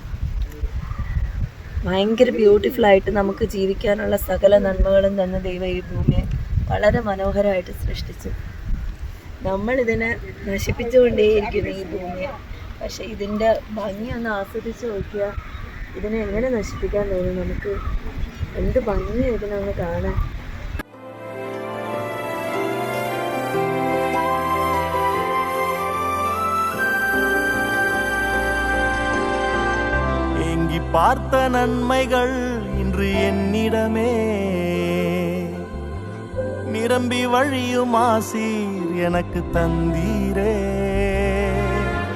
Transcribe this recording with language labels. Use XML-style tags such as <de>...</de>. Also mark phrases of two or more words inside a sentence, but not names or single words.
<ml>ഭയങ്കര ബ്യൂട്ടിഫുൾ ആയിട്ട് നമുക്ക് ജീവിക്കാനുള്ള സകല നന്മകളും തന്ന ദൈവം ഈ ഭൂമിയെ വളരെ മനോഹരമായിട്ട് സൃഷ്ടിച്ചു. നമ്മളിതിനെ നശിപ്പിച്ചുകൊണ്ടേയിരിക്കുന്നു ഈ ഭൂമിയെ. പക്ഷെ ഇതിൻ്റെ ഭംഗി ഒന്ന് ആസ്വദിച്ച് നോക്കിയാൽ ഇതിനെ എങ്ങനെ നശിപ്പിക്കാൻ തോന്നും നമുക്ക്. എന്ത് ഭംഗി ഇതിനൊന്ന് കാണാൻ.</ml> <ta>பார்த்த நன்மைகள் இன்று என்னிடமே நிரம்பி வழியும் ஆசீர் எனக்கு தந்தீரே.</ta>